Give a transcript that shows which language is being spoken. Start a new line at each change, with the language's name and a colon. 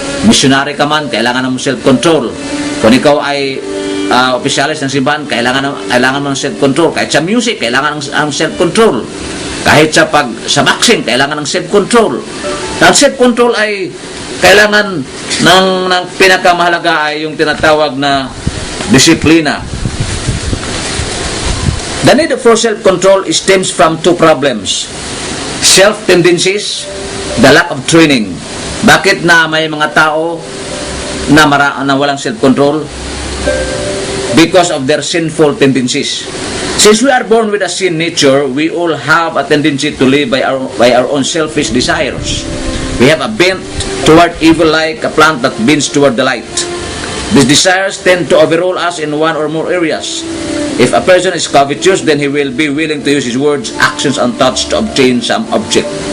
Filipino: Missionary ka man, kailangan mong self-control. Kung ikaw ay opisyalis ng simbahan, kailangan mong self-control. Kahit sa music, kailangan ang self-control. Kahit sa boxing, kailangan ng self-control. Ang self-control ay kailangan ng pinakamahalaga ay yung tinatawag na disiplina.
English: The need for self-control stems from two problems. Self-tendencies, the lack of training.
Filipino: Bakit na may mga tao na walang self-control?
English: Because of their sinful tendencies. Since we are born with a sin nature, we all have a tendency to live by our own selfish desires. We have a bent toward evil like a plant that bends toward the light. These desires tend to overrule us in one or more areas. If a person is covetous, then he will be willing to use his words, actions, and thoughts to obtain some object.